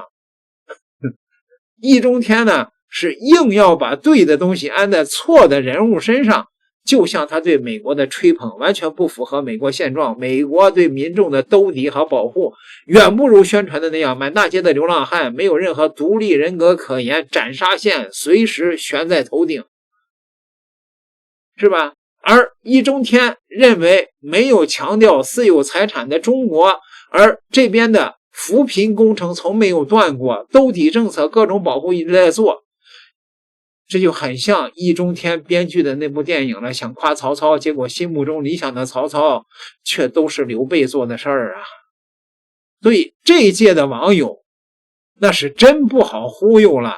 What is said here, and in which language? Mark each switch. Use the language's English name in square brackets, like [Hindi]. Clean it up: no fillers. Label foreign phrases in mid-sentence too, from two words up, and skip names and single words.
[Chinese] 易中天呢，是硬要把對的東西安在錯的人物身上，就像他對美國的吹捧完全不符合美國現狀，美國對民眾的兜底和保護遠不如宣傳的那樣，滿大街的流浪漢，沒有任何獨立人格可言，斬殺線隨時懸在頭頂，是吧？而易中天認為沒有強調私有財產的中國，而這邊的扶貧工程從沒有斷過，兜底政策各種保護一直在做，這就很像易中天編劇的那部電影了，想誇曹操，結果心目中理想的曹操卻都是劉備做的事兒啊。所以這一屆的網友那是真不好忽悠了。